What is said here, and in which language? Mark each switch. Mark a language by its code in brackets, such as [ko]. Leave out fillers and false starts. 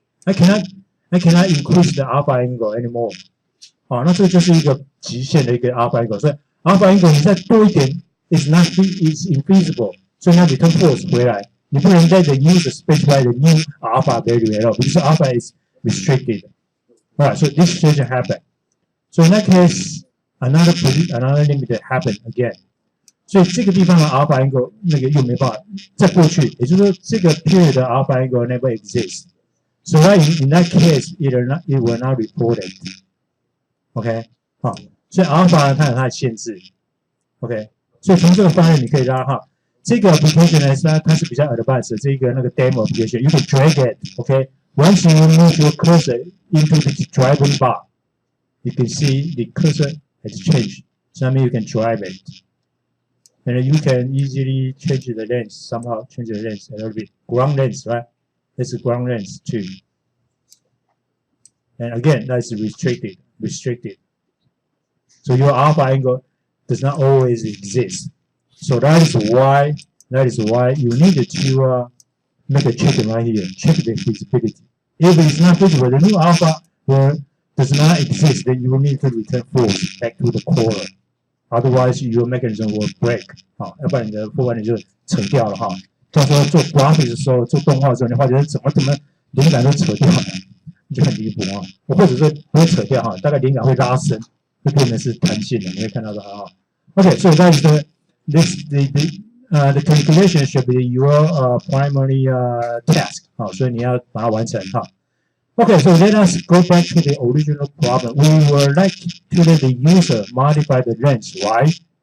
[en] I cannot increase the alpha angle anymore. [zh] 那这个就是一个极限的一个 [en] alpha angle， 所以 alpha angle [zh] 你再多一点 [en] is infeasible， 所以它 return force 回来，你不能 let the user specify the new alpha value at all because alpha is restricted. Alright, so this situation happened. So in that case, another limit happened again. [zh] 所以这个地方的 alpha angle 那个又没办法再过去，也就是说这个 period 的 alpha angle [en] never exists. So right in that case, it will not reported. OK， 好， [zh] 所以 alpha 它有它的限制 [en] ，OK， [zh] 所以从这个方面你可以拉哈，这个 application 呢，它是比较 advanced 的这个那个 demo application， [en] you can drag it，OK，once you move your cursor into the driving bar, you can see the cursor has changed. So that means you can drive it, and you can easily change the length somehow, change the length a little bit, ground length, right? This is ground length too, and again that is restricted. So your alpha angle does not always exist. So that is why you need to make a check right here. Check the feasibility. If it is not feasible, the new alpha does not exist, then you will need to return force back to the core. Otherwise, your mechanism will break. [zh] 好，要不然你的破坏你就扯掉了哈。到时候做 graphics 的时候，做动画的时候，你发觉怎么灵感都扯掉了。就很离谱啊，或者说不会扯掉哈，大概灵感会拉伸，会变成是弹性的，你会看到的哈。 [en] Okay, so that is the calculation should be your primary task [zh] 好，所以你要把它完成哈。 [en] Okay, so let us go back to the original problem. We would like to let the user modify the length, right?